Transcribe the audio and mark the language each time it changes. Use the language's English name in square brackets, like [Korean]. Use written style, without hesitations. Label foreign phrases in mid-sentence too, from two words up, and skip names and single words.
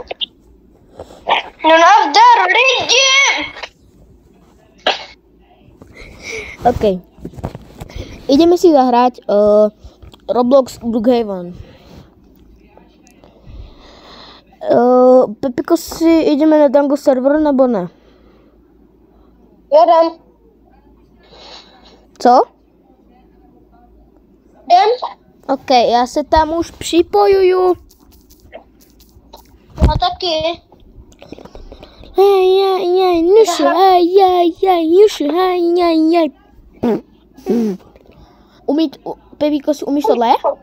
[Czech] No nazdar lidi! OK. [Slovak] Ideme si zahrať Roblox Brookhaven. Pepiko si, ideme na Dango server nebo ne? Jeden. [Czech] Co? Jdem? OK, já se tam už připojuju. No taky. Pepiko si umíš tohle?